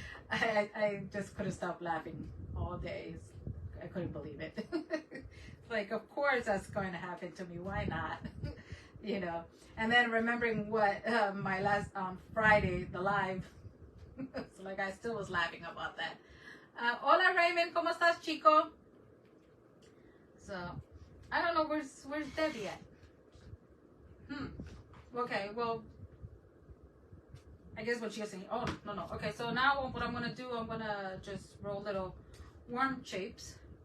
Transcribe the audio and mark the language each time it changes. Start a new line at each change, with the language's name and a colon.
English: I just couldn't stop laughing all day. I couldn't believe it. Like, of course that's going to happen to me. Why not? You know. And then remembering what my last Friday, the live, so like I still was laughing about that.
Spanish: Hola Raymond, ¿cómo estás, chico?
English: So, I don't know where's Debbie at. Okay, well, I guess what she was saying. Oh no. Okay, so now what I'm gonna do, I'm gonna just roll little worm shapes.